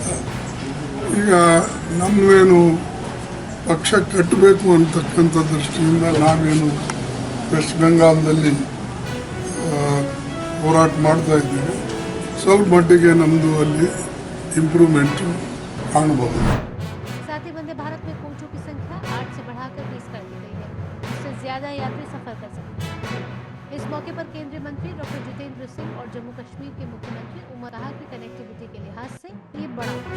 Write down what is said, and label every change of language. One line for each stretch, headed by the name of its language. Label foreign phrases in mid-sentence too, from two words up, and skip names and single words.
Kannada: ಈಗ ನಮ್ಮವೇನು ಪಕ್ಷ ಕಟ್ಟಬೇಕು ಅಂತಕ್ಕಂಥ ದೃಷ್ಟಿಯಿಂದ ನಾವೇನು ವೆಸ್ಟ್ ಬೆಂಗಾಲ್ದಲ್ಲಿ ಹೋರಾಟ ಮಾಡ್ತಾ ಇದ್ದೀವಿ. ಸ್ವಲ್ಪ ಮಟ್ಟಿಗೆ ನಮ್ಮದು ಅಲ್ಲಿ ಇಂಪ್ರೂವ್ಮೆಂಟ್ ಕಾಣಬಹುದು.
Hindi: साथ ही वंदे भारत में कोचों की संख्या 8 से बढ़ाकर 20 कर दी गई है, जिससे ज्यादा यात्री सफर कर सकते हैं। इस मौके पर केंद्रीय मंत्री डॉक्टर जितेंद्र सिंह और जम्मू कश्मीर के मुख्यमंत्री उमर कहा कि कनेक्टिविटी के लिहाज से ये बड़ा